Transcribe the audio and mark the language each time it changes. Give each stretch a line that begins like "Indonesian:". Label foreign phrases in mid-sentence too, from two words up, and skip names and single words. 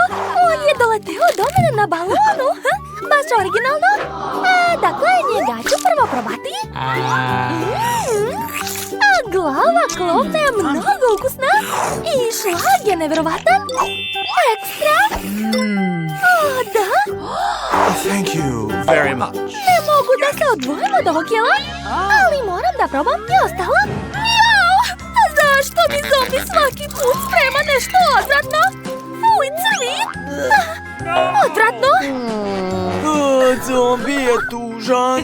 Serbian: On je doleteo do mene na balonu. Baš originalno. Dakle, njega ću prvo probati. A glava klopna je mnogo ukusna. I šlag je nevjerovatan. Ekstra. O, da.
English: Thank you very much.
Serbian: Ne mogu da se odvojim od ovog jela, ali moram da probam i ostalo. Jao! Zašto mi zombi svaki put sprema nešto odvratno? Fuj, crvi! Odvratno! Zombi je tužan.